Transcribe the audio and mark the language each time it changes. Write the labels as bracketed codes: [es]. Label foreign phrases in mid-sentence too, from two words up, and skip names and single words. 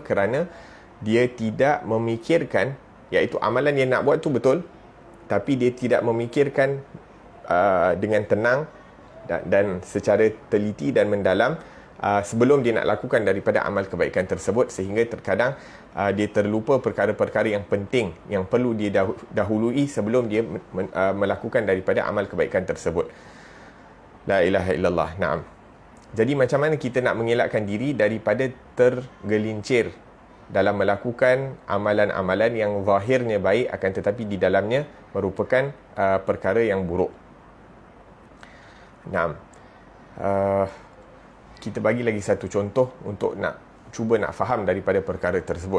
[ms] Kerana dia tidak memikirkan, iaitu amalan yang nak buat tu betul, tapi dia tidak memikirkan dengan tenang dan secara teliti dan mendalam sebelum dia nak lakukan daripada amal kebaikan tersebut, sehingga terkadang dia terlupa perkara-perkara yang penting yang perlu dia dahului sebelum dia melakukan daripada amal kebaikan tersebut. [ar] لا إله إلا الله. نعم. [ms] Jadi macam mana kita nak mengelakkan diri daripada tergelincir dalam melakukan amalan-amalan yang zahirnya baik akan tetapi di dalamnya merupakan perkara yang buruk. Naam. Kita bagi lagi satu contoh untuk nak cuba nak faham daripada perkara tersebut.